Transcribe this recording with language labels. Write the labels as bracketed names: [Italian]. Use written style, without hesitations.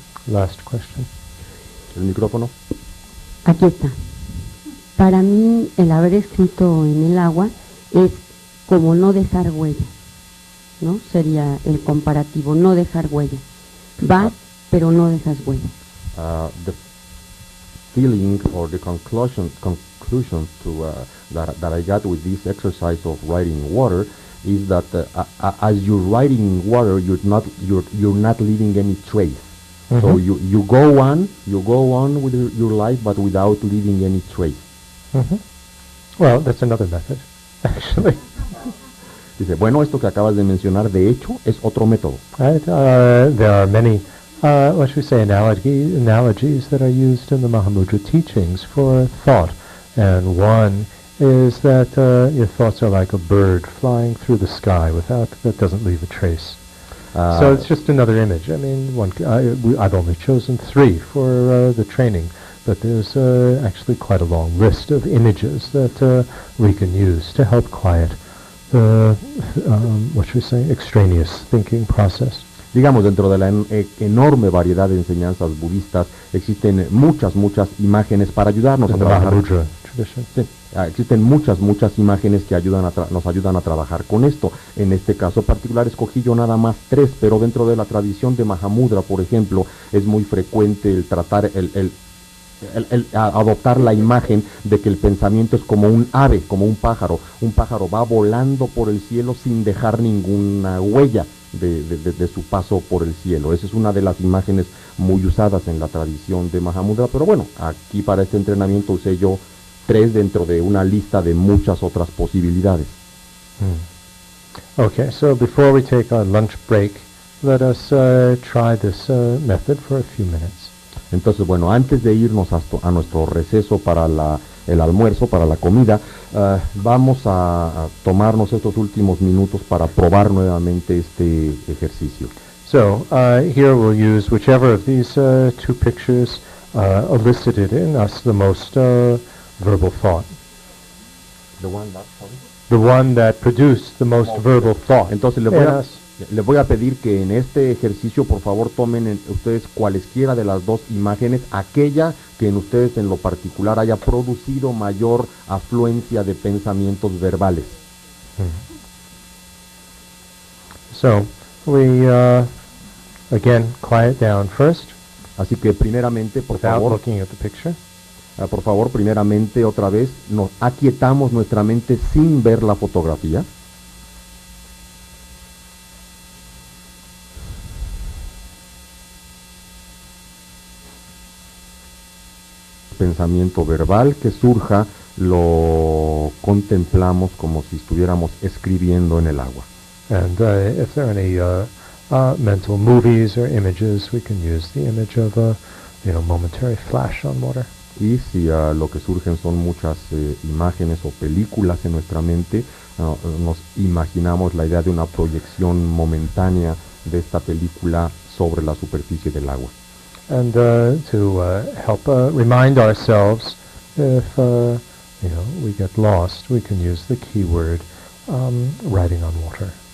[English] Last question. [Spanish] El micrófono. Aquí está. Para mí, el haber escrito en el agua es como no dejar huella, ¿no? Sería el comparativo, no dejar huella. Vas, pero no dejas huella. [English] The feeling or the conclusion to that I got with this exercise of writing water is that as you're writing water, you're not leaving any trace. So you go on with your life, but without leaving any trace. Well, that's another method, actually. [Spanish] Dice, bueno, esto que acabas de mencionar, de hecho, es otro método. [English] Right? There are many, what should we say, analogies that are used in the Mahamudra teachings for thought. And one is that your thoughts are like a bird flying through the sky that doesn't leave a trace. So it's just another image. I mean, I've only chosen 3 for the training, but there's actually quite a long list of images that we can use to help quiet the, what should we say, extraneous thinking process. [Spanish] Digamos, dentro de la enorme variedad de enseñanzas budistas, existen muchas imágenes para ayudarnos a [English] In the [Spanish] trabajar. [English] Mahamudra tradition. [Spanish] Sí, existen muchas imágenes que nos ayudan a trabajar con esto. En este caso particular escogí yo nada más 3, pero dentro de la tradición de Mahamudra, por ejemplo, es muy frecuente el tratar, el adoptar la imagen de que el pensamiento es como un ave, como un pájaro. Un pájaro va volando por el cielo sin dejar ninguna huella de su paso por el cielo. Esa es una de las imágenes muy usadas en la tradición de Mahamudra, pero bueno, aquí para este entrenamiento usé yo 3 dentro de una lista de muchas otras posibilidades. [English] Okay, so before we take our lunch break, let us try this method for a few minutes. [Spanish] Entonces, bueno, antes de irnos a nuestro receso para el almuerzo, para la comida, vamos a tomarnos estos últimos minutos para probar nuevamente este ejercicio. [English] So here we'll use whichever of these 2 pictures elicited in us the most verbal thought. The one that produced the most verbal thought. [Spanish] Entonces les voy a pedir que en este ejercicio por favor tomen ustedes cualesquiera de las 2 imágenes, aquella que en ustedes en lo particular haya producido mayor afluencia de pensamientos verbales. [English] So we again quiet down first. [Spanish] Así que primeramente, por favor, [English] looking at the picture. [Spanish] Por favor, primeramente otra vez nos aquietamos nuestra mente sin ver la fotografía. Pensamiento verbal que surja lo contemplamos como si estuviéramos escribiendo en el agua. [English] And if there are any mental movies or images, we can use the image of a momentary flash on water. [Spanish] Y si lo que surgen son muchas imágenes o películas en nuestra mente, nos imaginamos la idea de una proyección momentánea de esta película sobre la superficie del agua. [English] And to help remind ourselves if we get lost, we can use the keyword writing on water.